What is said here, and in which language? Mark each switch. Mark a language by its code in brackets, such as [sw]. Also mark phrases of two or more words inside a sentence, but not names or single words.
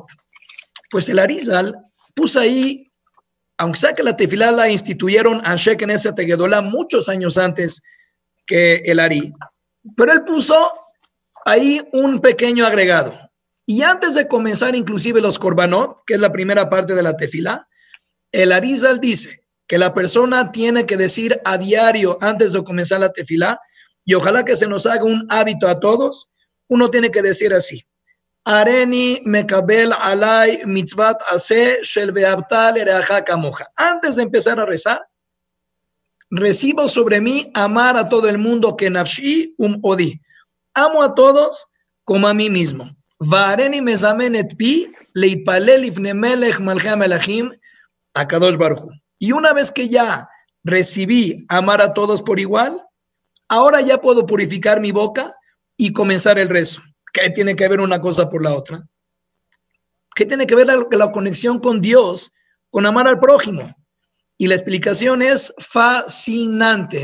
[es] Pues el Arizal puso ahí, aunque sea que la tefilá la instituyeron Anshe Knesset Gedolá muchos años antes que el Ari, pero él puso ahí un pequeño agregado. Y antes de comenzar inclusive los Korbanot, que es la primera parte de la tefilá, el Arizal dice que la persona tiene que decir a diario antes de comenzar la tefilá, y ojalá que se nos haga un hábito a todos, uno tiene que decir así: [he] הריני מקבל עלי מצוות עשה של ואהבת לרעך כמוך. [es] Antes de empezar a rezar, recibo sobre mí amar a todo el mundo que nafshi odi. Amo a todos como a mí mismo. [he] והריני מזמן את פי להתפלל לפני מלך מלכי מלכים הקדוש ברוך הוא. [es] Y una vez que ya recibí amar a todos por igual, ahora ya puedo purificar mi boca y comenzar el rezo. ¿Qué tiene que ver una cosa por la otra? ¿Qué tiene que ver la conexión con Dios, con amar al prójimo? Y la explicación es fascinante.